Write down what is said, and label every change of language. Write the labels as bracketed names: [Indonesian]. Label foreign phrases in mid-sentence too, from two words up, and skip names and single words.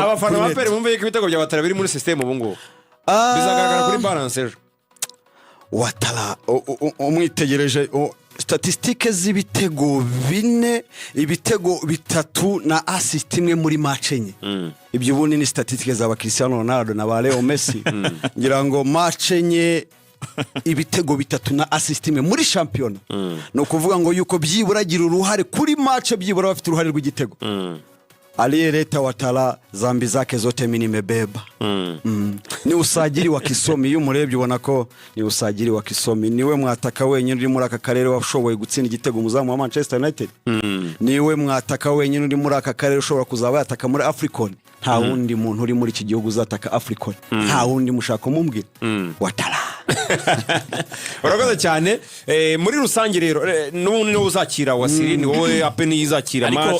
[Kinyarwanda] abafana ba pere bumve ko ibitego bya Watara biri muri systeme ubu ngubu bizagaragara kuri balance ejo Watara umwitegereje statistike z'ibitego 4 ibitego 3 na assist imwe muri match enye ibyo ubundi ni statistike za Cristiano Ronaldo na ba Leo Messi ngira ngo match enye ibitego 3 na assist imwe muri champion no kuvuga ngo yuko byibura gira uruhare kuri match byibura bafite uruhare rw'igitego [Swahili] aliyeleta Watara zambi zake zote mimi nimebeba ni usajili wa kisomi [Kinyarwanda] iyo murebye ubona ko ni [Swahili] usajili wa kisomi [Kinyarwanda] niwe mwataka wenyine uri muri aka karere washoboye gutsinda igitego muzamu wa Manchester United niwe mwataka wenyine uri muri aka karere ushobora kuzaba yataka muri African nta wundi muntu uri muri iki gihugu uzataka African nta wundi mushaka mumbwira Watara urakoze cyane muri rusange rero n'ubundi no uzakira Wasiri ni wowe apeni yizakira match